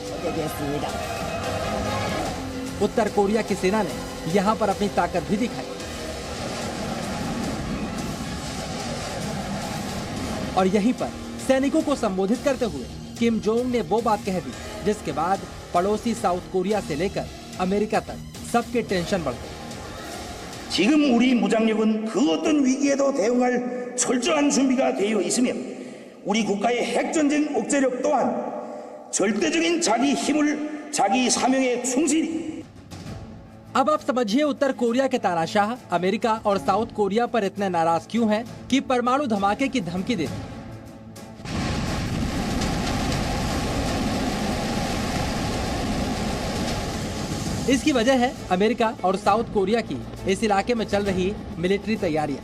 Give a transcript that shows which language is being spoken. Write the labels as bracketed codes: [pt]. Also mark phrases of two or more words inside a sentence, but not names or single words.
[hi] उत्तर कोरिया की सेना ने यहां पर अपनी ताकत भी दिखाई, और यहीं पर सैनिकों को संबोधित करते हुए किम जोंग ने वो बात कह दी जिसके बाद पड़ोसी साउथ कोरिया से लेकर अमेरिका तक सबके टेंशन बढ़ गए। [ko] 지금 우리 무장력은 그 어떤 위기에도 대응할 철저한 준비가 되어 있으며 우리 국가의 핵전쟁 억제력 또한 절대적인 자기 힘을 자기 사명에 충실히। [hi] अब आप समझिए उत्तर कोरिया के तानाशाह अमेरिका और साउथ कोरिया पर इतने नाराज क्यों हैं कि परमाणु धमाके की धमकी दे दी। इसकी वजह है अमेरिका और साउथ कोरिया की इस इलाके में चल रही मिलिट्री तैयारियां।